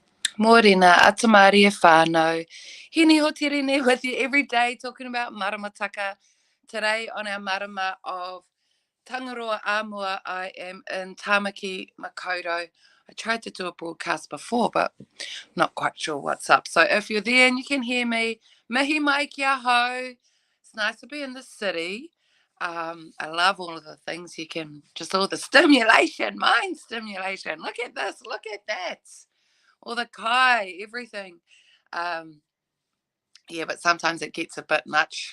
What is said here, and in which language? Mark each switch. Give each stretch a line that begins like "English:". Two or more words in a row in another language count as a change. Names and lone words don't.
Māori: Morena, atamari e whānau.
English: Hini hotirine with you every day talking about maramataka. Today on our marama of Tangaroa Āmua, I am in Tāmaki, Makaurau. I tried to do a broadcast before, but not quite sure what's up. So if you're there and you can hear me,
Māori: mihi mai kia hau.
English: It's nice to be in the city. I love all of the things you can, just all the stimulation, mind stimulation. Look at this, look at that. All the kai, everything. Um, yeah, but sometimes it gets a bit much.